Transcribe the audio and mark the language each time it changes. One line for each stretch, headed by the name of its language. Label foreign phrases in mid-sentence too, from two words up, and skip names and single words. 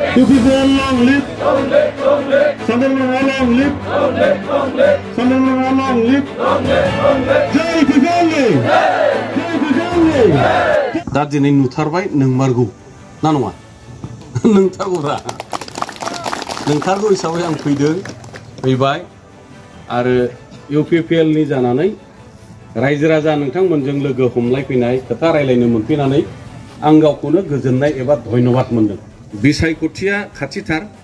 English: UPPL long live. Sandarmala long live. Sandarmala long live. Jai UPPL.
Bodo: Jai UPPL. दा दिनै नुथारबाय नोंमारगौ ना नङा नोंथारगौरा नोंथारगौ हिसाबै आं फैबाय आरो UPPL नि जानानै रायजो राजा नोंथांमोनजों लोगो हमलायफैनाय खोथा रायलायनो मोनफैनानै आं गावखौनो गोजोननाय एबा धन्यबाद मोनदों बिसायख'थिया खाथिथार